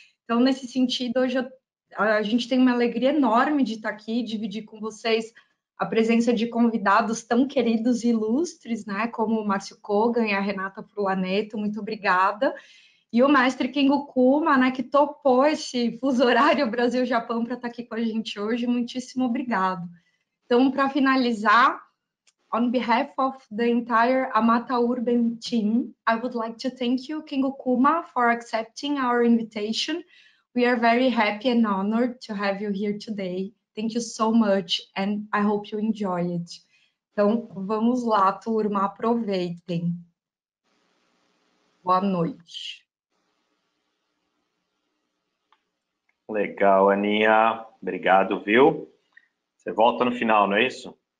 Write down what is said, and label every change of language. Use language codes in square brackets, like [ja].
[pt] Então, nesse sentido, hoje a gente tem uma alegria enorme de estar aqui, dividir com vocês a presença de convidados tão queridos e ilustres, né, como o Marcio Kogan e a Renata Furlaneto, muito obrigada. E o mestre Kengo Kuma, né, que topou esse fuso horário Brasil-Japão para estar aqui com a gente hoje, muitíssimo obrigado. Então, para finalizar, [en] on behalf of the entire Amata Urban team, I would like to thank you, Kengo Kuma, for accepting our invitation. We are very happy and honored to have you here today. Thank you so much, and I hope you enjoy it. [pt] Então, vamos lá, turma, aproveitem. Boa noite. Legal, Aninha. Obrigado, viu? Você volta no final, não é isso?